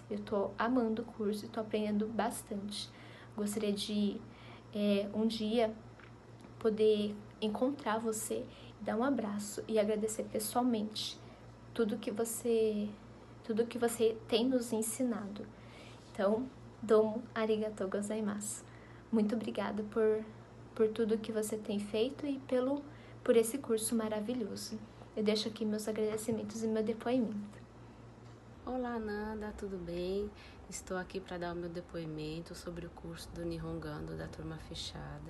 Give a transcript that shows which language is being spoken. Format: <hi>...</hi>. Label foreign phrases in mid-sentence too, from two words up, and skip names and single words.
<pt>Eu tô amando o curso e tô aprendendo bastante. Gostaria de, um dia, poder encontrar você, dar um abraço e agradecer pessoalmente tudo que você tem nos ensinado. Então,</pt> <ja>どうもありがとうございます.</ja> <pt>Muito obrigada por tudo que você tem feito e por esse curso maravilhoso. Eu deixo aqui meus agradecimentos e meu depoimento. Olá, Nanda, tudo bem? Estou aqui para dar o meu depoimento sobre o curso do Nihongando da turma fechada.</pt>